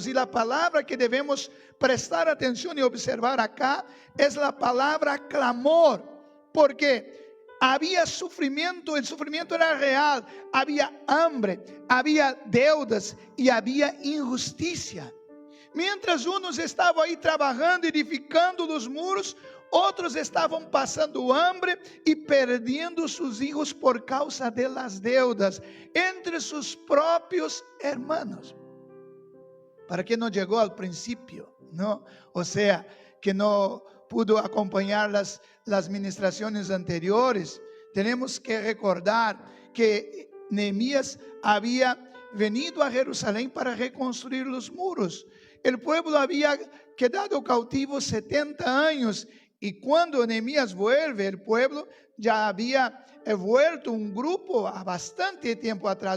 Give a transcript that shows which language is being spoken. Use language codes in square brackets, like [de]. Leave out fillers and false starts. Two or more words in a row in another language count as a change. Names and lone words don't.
[es] Y la palabra que debemos prestar atención y observar acá es la palabra clamor, porque había sufrimiento, el sufrimiento era real, había hambre, había deudas y había injusticia. Mientras unos [pt] estavam aí trabalhando, edificando os muros, outros estavam passando hambre e perdendo seus filhos por causa de [es] las deudas [pt] entre seus próprios [es] hermanos. [pt] Para que não chegou ao princípio, não? Ou seja, que não pudo acompanhar [es] las ministraciones anteriores. Tenemos que recordar que Nehemías había venido a Jerusalén para reconstruir los muros. El pueblo había quedado cautivo 70 años y cuando Nehemías vuelve, el pueblo ya había vuelto un grupo a bastante tiempo atrás.